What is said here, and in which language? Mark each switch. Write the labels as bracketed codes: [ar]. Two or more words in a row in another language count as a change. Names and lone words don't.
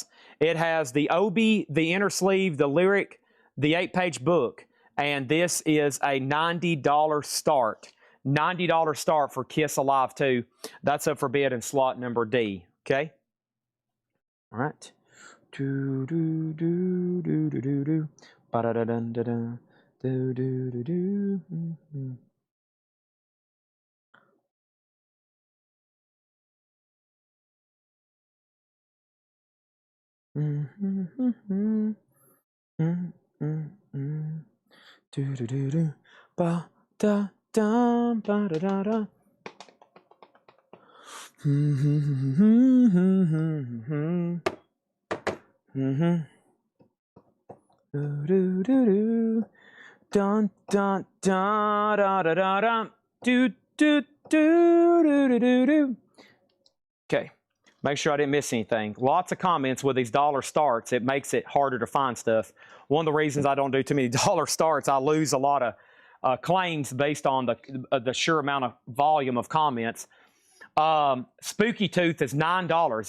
[en] It has the Obi, the inner sleeve, the lyric, the 8-page book, and this is a $90 start. $90 start for Kiss Alive 2. That's up for bid in slot number D. Okay? All right. Do do do do do do do. Ba da da dun da da. Do do do do. Do do do do. Ba da da ba da da da. Do do do do. Dun dun dun da da da da. Do do do do do do. Okay. Make sure I didn't miss anything. Lots of comments with these dollar starts. It makes it harder to find stuff. One of the reasons I don't do too many dollar starts, I lose a lot of claims based on the sheer amount of volume of comments. Spooky Tooth is $9.